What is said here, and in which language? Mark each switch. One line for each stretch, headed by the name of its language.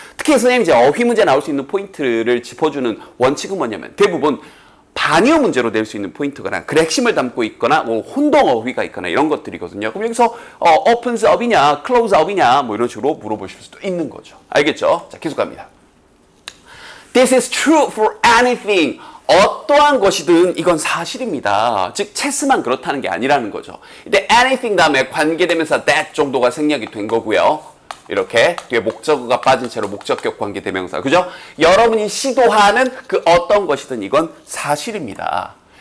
Korean: 특히 선생님이 이제 어휘 문제 나올 수 있는 포인트를 짚어주는 원칙은 뭐냐면 대부분 반의어 문제로 낼 수 있는 포인트거나 그 핵심을 담고 있거나 뭐 혼동 어휘가 있거나 이런 것들이거든요. 그럼 여기서 opens up이냐 close up이냐 뭐 이런 식으로 물어보실 수도 있는 거죠. 알겠죠? 자, 계속 갑니다.
English: This is true for anything.
Korean: 어떠한 것이든 이건 사실입니다. 즉 체스만 그렇다는 게 아니라는 거죠. 이때 anything 다음에 관계대명사 that 정도가 생략이 된 거고요. 이렇게 뒤에 목적어가 빠진 채로 목적격 관계 대명사, 그죠? 여러분이 시도하는 그 어떤 것이든 이건 사실입니다.